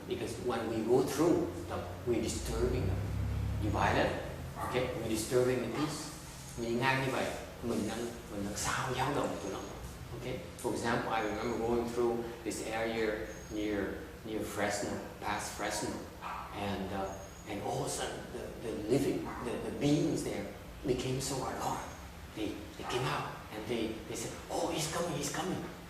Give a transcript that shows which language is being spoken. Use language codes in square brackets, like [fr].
[en] Because when we go through them, we're disturbing them. You buy that? Okay, we're disturbing the peace. [vi] Mình đi ngang như vậy, mình đang sao dao động tụi nó. [en] Okay. For example, I remember going through this area near Fresno, past Fresno, and all of a sudden the beings there became so alarmed. They came out and they said, "Oh, he's coming!